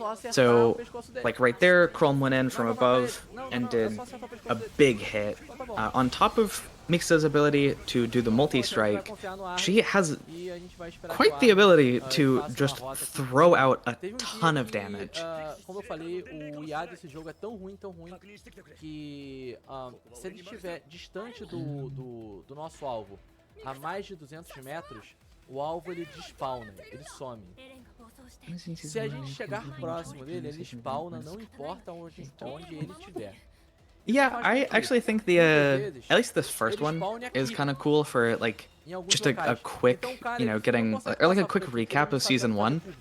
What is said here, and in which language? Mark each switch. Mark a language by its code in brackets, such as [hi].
[en] So, like right there, Krolm went in from above and did a big hit. On top of Mixa's ability to do the multi-strike, she has quite the ability to just throw out a ton of damage. [pt] Como eu falei, o IA desse jogo é tão ruim que se ele estiver distante do nosso alvo a mais de 200 metros, o alvo ele despawna, ele some. Se a gente chegar próximo dele, ele spawna, não importa onde ele estiver. [en] Yeah, I actually think at least this first one is kind of cool for like just a quick, getting or like a quick recap of season 1.